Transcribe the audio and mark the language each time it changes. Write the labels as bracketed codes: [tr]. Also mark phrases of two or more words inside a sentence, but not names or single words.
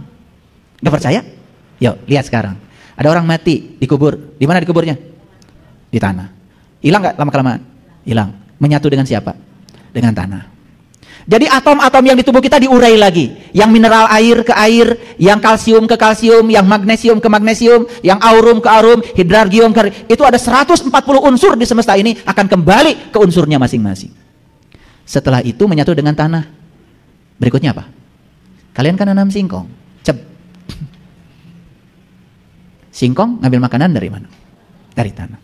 [id] Gak percaya? Yuk, lihat sekarang. Ada orang mati, dikubur. Di mana dikuburnya? Di tanah. Hilang gak lama-kelamaan? Hilang. Menyatu dengan siapa? Dengan tanah. Jadi atom-atom yang di tubuh kita diurai lagi. Yang mineral air ke air, yang kalsium ke kalsium, yang magnesium ke magnesium, yang aurum ke aurum, hidrargium ke... Itu ada 140 unsur di semesta ini akan kembali ke unsurnya masing-masing. Setelah itu menyatu dengan tanah. Berikutnya apa? Kalian kan nanam singkong. Singkong ngambil makanan dari mana? Dari tanah.